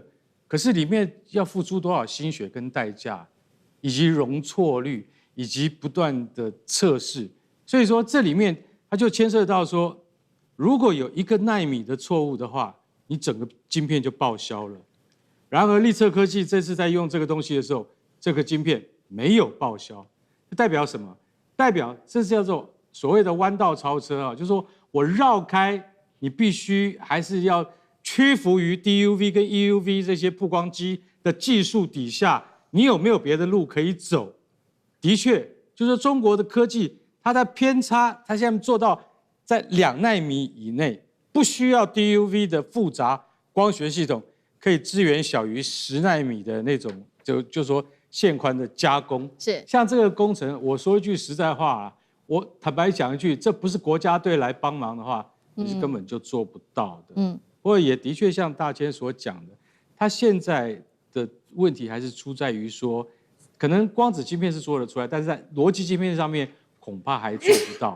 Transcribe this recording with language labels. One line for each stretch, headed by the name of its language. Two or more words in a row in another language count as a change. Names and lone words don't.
Chinese: 可是裡面要付出多少心血跟代價，以及容錯率，以及不斷的測試，所以說這裡面它就牽涉到說，如果有1個奈米的錯誤的話，你整個晶片就報銷了。然而力測科技這次在用這個東西的時候，這個晶片沒有報銷，代表什麼？代表這是叫做所謂的彎道超車啊，就是說我繞開，你必須還是要屈服於 DUV 跟 EUV 這些曝光機的技術底下，你有沒有別的路可以走？的確，就是說中國的科技，它的偏差，它現在做到在2奈米以內，不需要 DUV 的複雜光學系統，可以支援小於10奈米的那種，就說線寬的加工。是像這個工程，我說一句實在話啊，我坦白講一句，這不是國家隊來幫忙的話，你是根本就做不到的。不過也的確像大千所講的，他現在的問題還是出在於說，可能光子晶片是做得出來，但是在邏輯晶片上面恐怕還做不到。